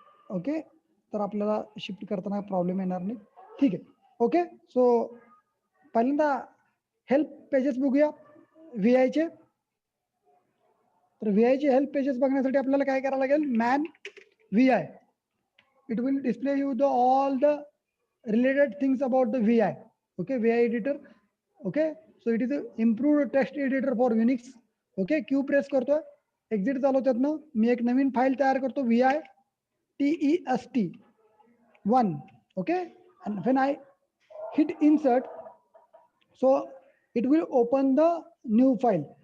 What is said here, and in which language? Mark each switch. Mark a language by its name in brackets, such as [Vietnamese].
[Marathi] Okay, तर आपल्याला shift करताना प्रॉब्लेम येणार नाही. ठीक आहे. ओके, सो पहिल्यांदा हेल्प पेजेस बघूया VI चे. तर VI चे हेल्प पेजेस बघण्यासाठी आपल्याला काय करावं लागेल, man VI. [English] It will display you the all the related things about the VI. Okay, VI editor. Okay, so it is improved text editor for Unix. [Marathi] Okay, Q press करतोय, exit झालो त्यातनं, मी एक नवीन file तयार करतो VI TEST1. [English] Okay, and when I hit insert, so it will open the new file.